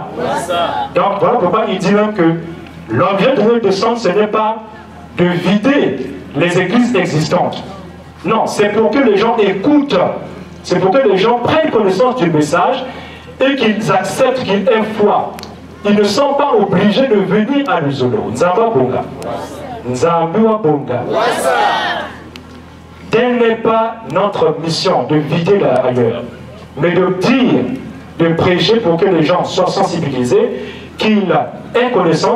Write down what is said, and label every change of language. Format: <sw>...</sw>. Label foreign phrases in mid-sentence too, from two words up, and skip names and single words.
<fr>Donc voilà pourquoi il dit même que l'objet de notre descente, ce n'est pas de vider les églises existantes. Non, c'est pour que les gens écoutent, c'est pour que les gens prennent connaissance du message et qu'ils acceptent, qu'ils aient foi. Ils ne sont pas obligés de venir à Luzolo. Nzamba-Bonga. Nzamba-Bonga. Telle n'est pas notre mission de vider ailleurs, mais de dire, de prêcher pour que les gens soient sensibilisés qu'ils aient connaissance.</fr>